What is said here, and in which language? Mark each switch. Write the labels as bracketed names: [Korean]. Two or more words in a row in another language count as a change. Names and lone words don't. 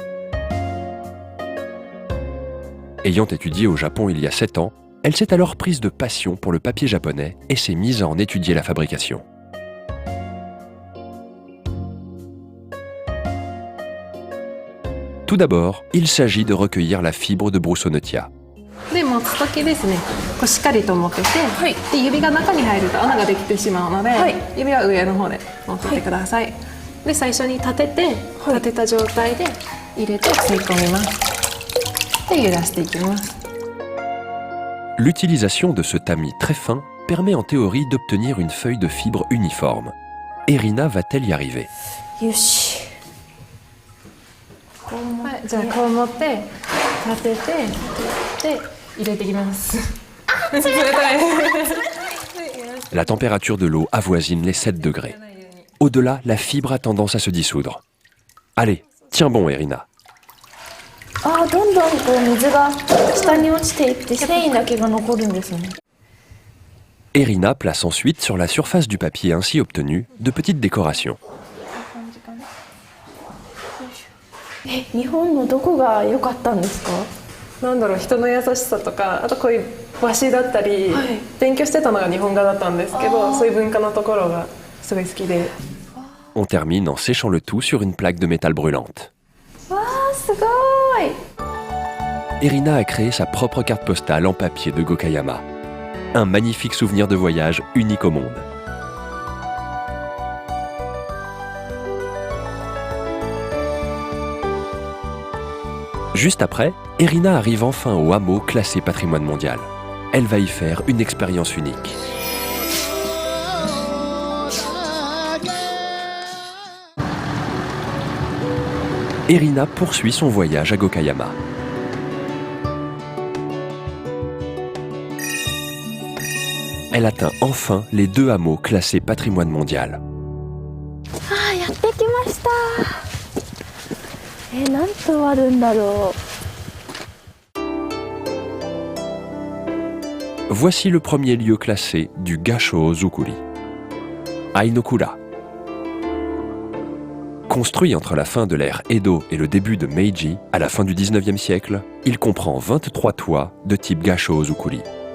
[French] Ayant étudié au Japon il y a 7 ans, elle s'est alors prise de passion pour le papier japonais et s'est mise à en étudier la fabrication. Tout d'abord, il s'agit de recueillir la fibre de Broussonetia. [Japanese] で持つ時ですね、こうしっかりと持ってて、で指が中に入ると穴ができてしまうので、指は上の方で持っててください。で最初に立てて、立てた状態で入れて吸い込みます。で揺らしていきます。 [French] L'utilisation de ce tamis très fin permet en théorie d'obtenir une feuille de fibre uniforme. Erina va-t-elle y arriver? [Japanese] よし。はい、じゃあこう持って立ててで入れていきます。冷たい。 [French] La température de l'eau avoisine les 7 degrés. Au-delà, la fibre a tendance à se dissoudre. Allez, tiens bon, Erina. [Japanese] ああ、どんどんこう水が下に落ちていって繊維だけが残るんですね。 [French] Erina place ensuite sur la surface du papier ainsi obtenu de petites décorations. [Japanese] 日本のどこが良かったんですか？なんだろう、人の優しさとか、あとこういう和紙だったり、勉強してたのが日本画だったんですけど、そういう文化のところがすごい好きで。 [French] On termine en séchant le tout sur une plaque de métal brûlante. [Japanese] わあ、すごい。 [French] Erina a créé sa propre carte postale en papier de Gokayama. Un magnifique souvenir de voyage unique au monde. Juste après, Erina arrive enfin au hameau classé patrimoine mondial. Elle va y faire une expérience unique. Erina poursuit son voyage à Gokayama. Elle atteint enfin les 2 hameaux classés patrimoine mondial. [Japanese] ああ、やってきました。何頭あるんだろう。 [French] Voici le premier lieu classé du Gasho Zukuri. Ainokura. Construit entre la fin de l'ère Edo et le début de Meiji, à la fin du 19e siècle, il comprend 23 toits de type Gasho Zukuri.